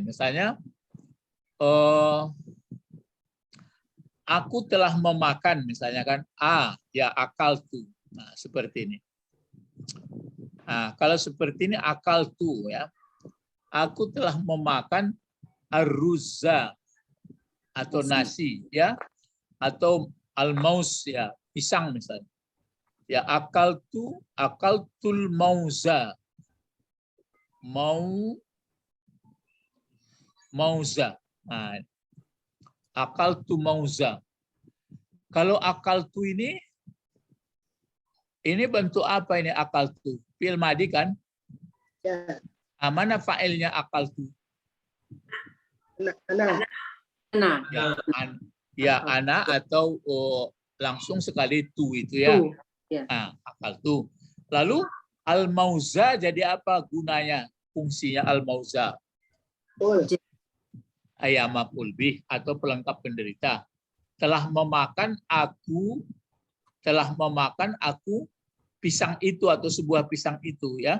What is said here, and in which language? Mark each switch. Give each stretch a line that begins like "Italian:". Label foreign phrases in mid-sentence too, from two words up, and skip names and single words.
Indonesian: Misalnya, aku telah memakan, misalnya kan, ya akal tu. Nah seperti ini. Nah kalau seperti ini akal tu ya, aku telah memakan arruza atau nasi ya, atau almaus ya, pisang misalnya.
Arabic: Ya أكلت الموزة. Mauza. Nah, أكلت موزة.
Indonesian: Kalau akaltu ini bentuk apa ini akaltu?
Arabic: فعل ماضي
Indonesian: kan? Ya. Mana fa'ilnya akaltu? Ana. Ya, ana atau langsung sekali tu itu ya. Ya. Akaltu. Lalu al-mauza jadi apa gunanya? Fungsinya al-mauza. Ayam
Arabic: مفعول به
Indonesian: atau pelengkap penderita. Telah memakan aku pisang itu atau sebuah pisang itu ya.